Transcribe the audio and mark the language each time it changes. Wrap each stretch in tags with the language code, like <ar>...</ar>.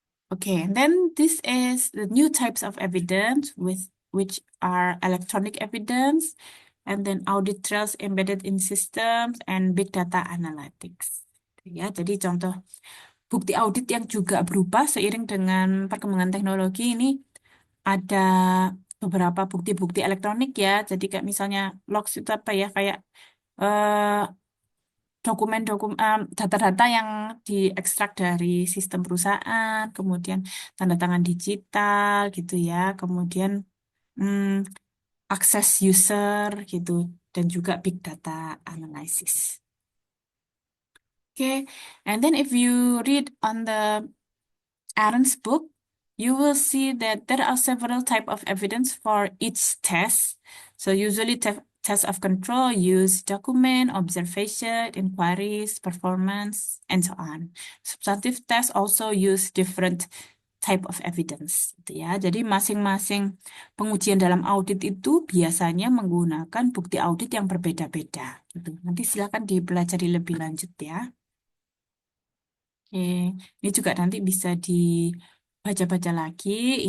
<en>Okay, and then this is the new types of evidence with which are electronic evidence, and then audit trails embedded in systems and big data analytics.</en> <id>Ya, jadi contoh bukti audit yang juga berubah seiring dengan perkembangan teknologi ini ada beberapa bukti-bukti elektronik ya. Jadi kayak misalnya logs itu apa ya kayak eh, data-data yang diekstrak dari sistem perusahaan, kemudian tanda tangan digital gitu ya, kemudian hmm, akses user gitu, dan juga big data analysis.</id> <en>Okay, and then if you read on the Aaron's book, you will see that there are several type of evidence for each test. So usually test of control use document, observation, inquiries, performance, and so on. Substantive tests also use different type of evidence.</en> <id>Gitu ya. Jadi masing-masing pengujian dalam audit itu biasanya menggunakan bukti audit yang berbeda-beda. Gitu. Nanti silakan dipelajari lebih lanjut ya. Oke, ini juga nanti bisa dibaca-baca lagi.</id>